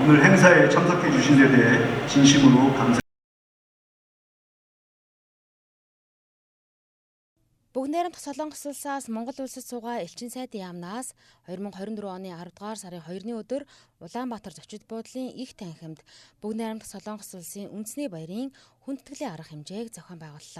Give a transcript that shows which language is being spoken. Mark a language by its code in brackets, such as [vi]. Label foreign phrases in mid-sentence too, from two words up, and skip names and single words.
[ko] 오늘 행사에 참석해 주신 데 대해 진심으로 감사합니다. [mn] Бүгд найрамдах Солонгос улсаас Монгол улсад суугаа элчин сайдын яамнаас 2024 оны 10 дугаар сарын 2-ны өдөр Улаанбаатар зочид буудлын их танхимд Бүгд найрамдах Солонгос улсын үндэсний баярын хүндэтгэлийн арга хэмжээг зохион байгууллаа.